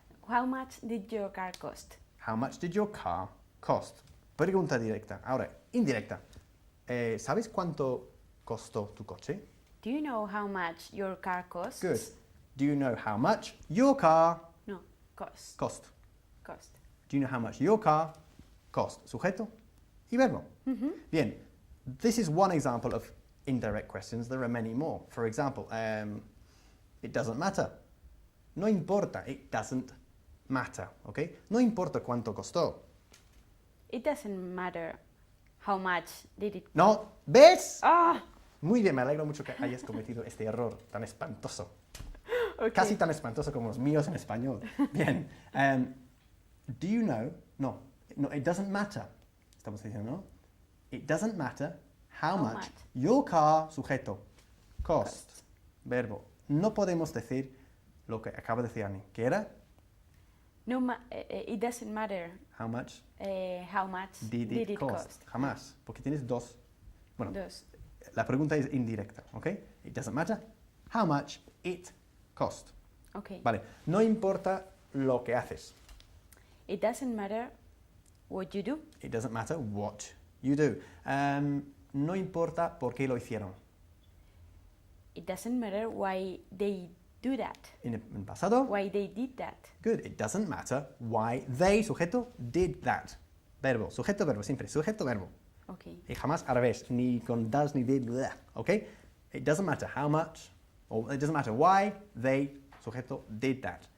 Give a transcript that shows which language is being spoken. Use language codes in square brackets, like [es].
[en] How much did your car cost? How much did your car cost? [es] Pregunta directa. Ahora, indirecta. ¿Sabes cuánto costó tu coche? [en] Do you know how much your car costs? Good. Do you know how much your car No, cost. cost? Cost. Do you know how much your car cost? [es] Sujeto y verbo. Bien. [en] This is one example of indirect questions. There are many more. For example, it doesn't matter. [es] No importa. [en] It doesn't matter. Okay? [es] No importa cuánto costó. [en] It doesn't matter how much did it. [es] No. ¿Ves? Ah, Muy bien, me alegro mucho que hayas cometido este error tan espantoso. [en] okay. [es] Casi tan espantoso como los míos en español. [en] Bien. Do you know? No, it doesn't matter. [es] Estamos diciendo, ¿no? [en] It doesn't matter how much your car, sujeto, cost. [es] Verbo. No podemos decir lo que acaba de decir Annie. ¿Qué era? [en] No, it doesn't matter How much how much did it cost? [es] Jamás. Porque tienes dos. Bueno, Dos. la pregunta es indirecta, ¿ok? [en] It doesn't matter how much it cost. Okay. [es] Vale. No importa lo que haces. [en] It doesn't matter what you do. It doesn't matter what you do. [es] No importa por qué lo hicieron. [en] It doesn't matter why they do that. [es] En pasado, [en] Why they did that. good. It doesn't matter why they, sujeto, did that. [es] Verbo, sujeto, verbo, siempre. Sujeto, verbo. [en] Okay. [es] Y jamás al revés, ni con does, ni did, blah, ¿ok? [en] It doesn't matter how much, or it doesn't matter why they, sujeto, did that.